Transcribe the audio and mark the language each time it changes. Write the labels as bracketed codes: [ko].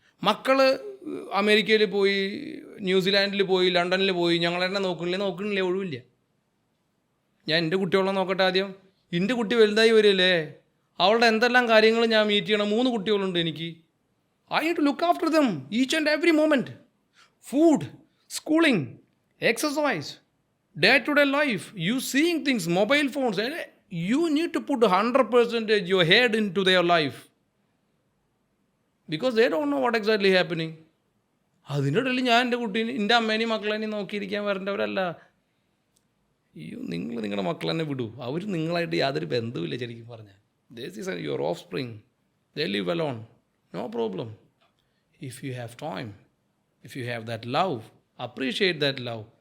[ml] മക്കൾ അമേരിക്കയിൽ പോയി, ന്യൂസിലാൻഡിൽ പോയി, ലണ്ടനിൽ പോയി, ഞങ്ങളെന്നെ നോക്കണില്ലേ? ഒഴിവില്ല. ഞാൻ എൻ്റെ കുട്ടികളെ നോക്കട്ടെ ആദ്യം. എൻ്റെ കുട്ടി വലുതായി വരില്ലേ, അവളുടെ എന്തെല്ലാം കാര്യങ്ങൾ ഞാൻ മീറ്റ് ചെയ്യണം. 3 കുട്ടികളുണ്ട് എനിക്ക്. [en] I need to look after them each and every moment. Food, schooling, exercise, day-to-day life, you seeing things, mobile phones. You need to put 100% your head into their life because they don't know what exactly happening. [ml] അതിൻ്റെ ഇടയിൽ ഞാൻ എൻ്റെ അമ്മേനെയും മക്കളേനെയും നോക്കിയിരിക്കാൻ വരേണ്ടവരല്ല. നിങ്ങൾ നിങ്ങളുടെ മക്കളെന്നെ വിടൂ. അവർ നിങ്ങളായിട്ട് യാതൊരു ബന്ധവുമില്ല ശരിക്കും പറഞ്ഞാൽ. [en] This is your offspring. They live alone. No problem. If you have time, if you have that love, appreciate that love.